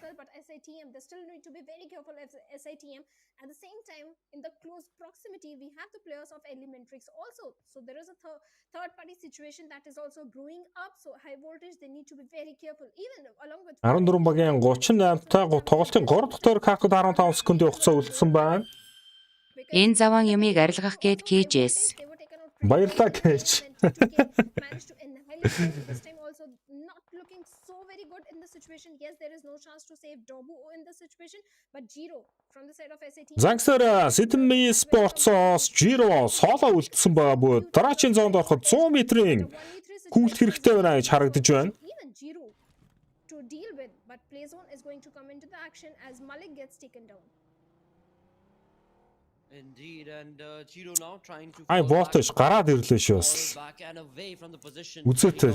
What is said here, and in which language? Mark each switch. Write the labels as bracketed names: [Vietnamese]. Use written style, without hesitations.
[English] But SATM, they still need to be very careful of SATM. At the same time, in the close proximity, we have the players of Elementrix also. So there is a third party situation that is also brewing up. So high voltage, they need to be very careful. Even along with [Mongolian] 14 багийн 38-тай тоглолтын 3 дахь тойрог хаагад 15 секундын хугацаа үлдсэн байна. Энэ заван юмыг арилгах гээд кейжээс. Баярлалаа кейж. [English] This time also not looking so very good in the situation. Yes, there is no chance to save Dobu in the situation, but Jiro from the side of SAT. [Mongolian] Зангсаар Sitэм Sports-оос Jiro solo үлдсэн байгаа бөгөөд дараачийн зоонд ороход 100 метрийн гүйлт хэрэгтэй байна гэж харагдаж байна. [English] Even Jiro to deal with, but play zone is going to come into the action as Malik gets taken down. indeed, and Jiro now trying to [Mongolian] High voltage гараад ирлээ шүү бас. Үзээтэй.